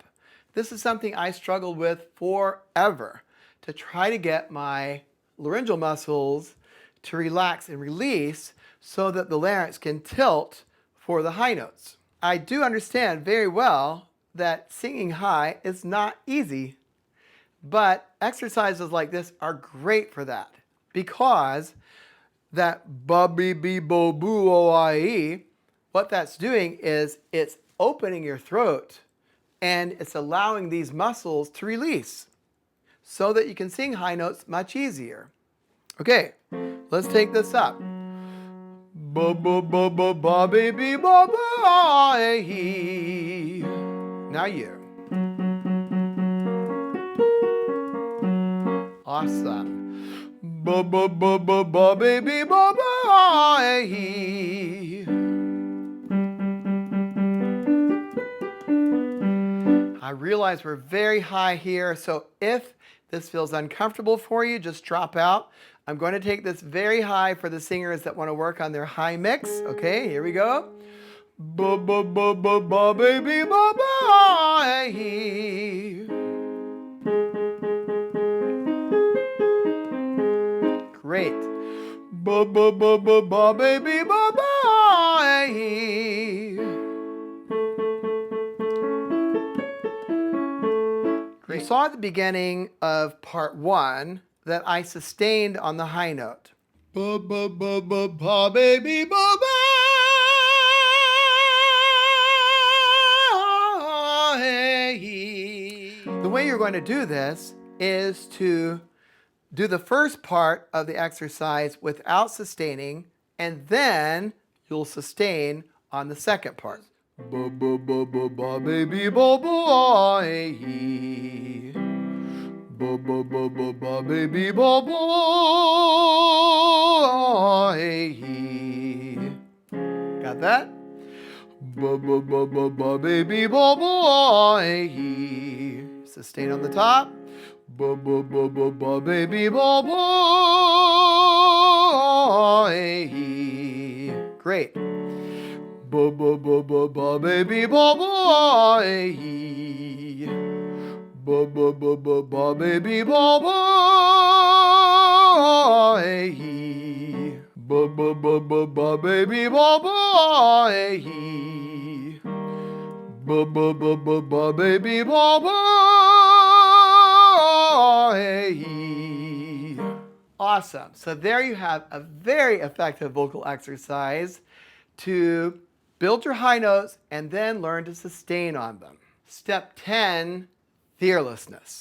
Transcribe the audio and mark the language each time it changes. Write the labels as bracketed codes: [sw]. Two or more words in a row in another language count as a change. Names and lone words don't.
[en] This is something I struggled with forever, to try to get my laryngeal muscles to relax and release so that the larynx can tilt for the high notes. I do understand very well that singing high is not easy, but exercises like this are great for that because that ba, be, be, bo, boo, o, I, e, what that's doing is it's opening your throat and it's allowing these muscles to release so that you can sing high notes much easier. Okay, let's take this up. Ba, ba, ba, ba, ba, be, be, ba, ba, I, e. Now you. Awesome. Ba, ba, ba, ba, ba, be, be, ba, ba, I, e. I realize we're very high here, so if this feels uncomfortable for you, just drop out. I'm going to take this very high for the singers that want to work on their high mix. Okay, here we go. Ba ba ba ba ba baby ba ba. Great. Ba ba ba ba ba baby ba ba. You saw at the beginning of part 1 that I sustained on the high note. Ba ba ba ba ba baby ba ba. The way you're going to do this is to do the first part of the exercise without sustaining, and then you'll sustain on the second part. Ba ba ba ba ba baby ba ba. Ba ba ba ba ba baby ba ba. Got that? Ba ba ba ba ba baby ba ba. Sustain on the top. Ba ba ba ba ba baby ba ba. Great. Ba ba ba ba ba baby ba ba. Ba ba ba ba ba baby ba ba. Ba ba ba ba ba baby ba ba. Ba ba ba ba ba baby ba ba. Awesome. So there you have a very effective vocal exercise to build your high notes and then learn to sustain on them. Step 10, fearlessness.